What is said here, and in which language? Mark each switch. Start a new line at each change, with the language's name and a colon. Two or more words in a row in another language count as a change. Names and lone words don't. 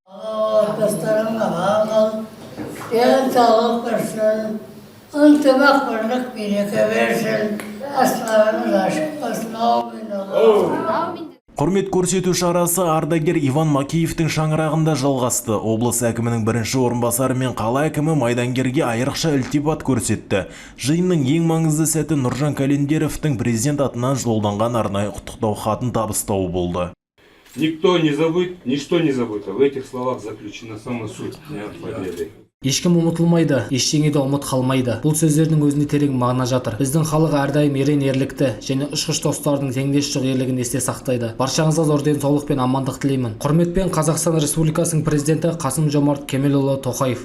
Kazakh: Құрмет көрсету шарасы ардагер Иван Макеевтің шаңырағында жалғасты. Облыс әкімінің бірінші орынбасары мен қала әкімі майдангерге айрықша ілтипат көрсетті. Жиынның ең маңызды сәті Нұржан Календеровтің президент атынан жолданған арнайы құттықтау хатын табыстауы болды.
Russian: Никто не забыт, ничто не забыто. В этих словах заключена сама суть Дня Победы.
Kazakh: Ешкім ұмытылмайды, ештеңеде ұмыт қалмайды. Бұл сөздердің өзінде терең мағына жатыр. Біздің халық әрдайым ерен ерлікті және ұшқыш достардың теңдесі жоқ ерлігін есте сақтайды. Баршаңызға зор денсаулық пен амандық тілеймін. Құрметпен Қазақстан Республикасының президенті Қасым-Жомарт Кемелұлы Тоқаев.